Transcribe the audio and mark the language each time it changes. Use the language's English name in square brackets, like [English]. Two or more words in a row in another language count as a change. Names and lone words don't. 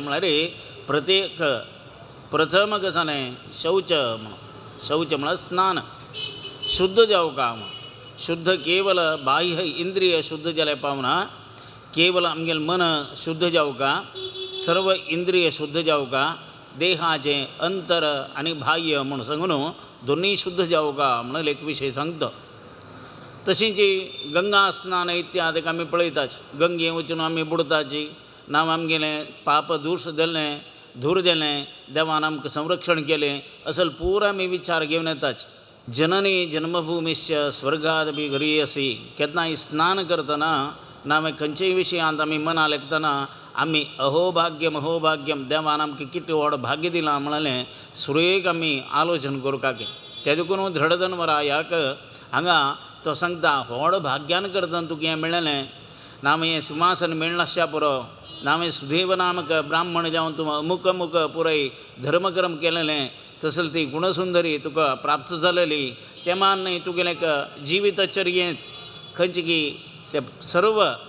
[Konkani] म्हळ्यार प्रत्येक प्रथम कसाने शौच म्हळ्यार स्नान शुद्ध जावका शुद्ध केवल बाह्य इंद्रिय शुद्ध जाले पावना केवल आमगेल मन शुद्ध जावका सर्व इंद्रिय शुद्ध जावका देहाचे अंतर आणि बाह्य म्हणून सांगून दोन्ही शुद्ध जावका म्हणून एक विषय सांगतो। तशी जी गंगा स्नान इत्यादी आमी पळयताच गंगे वचून आमी बुडताची नाव आमगेलें पाप धूर देलें देवान आमकां संरक्षण केलें असल पुरा आमी विचार घेवन येताच। [Sanskrit] जननी जन्मभूमीश्च स्वर्गादपि गरीयसी [Konkani] केन्नाय स्नान करतना नावे खंयच्याय विशयांत आमी मना लेखतना आमी अहोभाग्यम देवान आमकां कितें व्हड भाग्य दिलां म्हळें सुरेख आमी आलोचन करूंक ते देखून धडधनवरायाक हांगा तो सांगता व्हड भाग्यान करतना तुका हें मेळ्ळें नाम हें सिंहासन मेळनाशा पुरो नावें सुदैव नामक ब्राह्मण जावन तूं अमुक अमुक पुराय धर्मकर्म केलेलें तसली ती गुणसुंदरी तुका प्राप्त जालेली तेमान न्ही तुगेलें जिवितचर्येंत खंयची की ते सर्व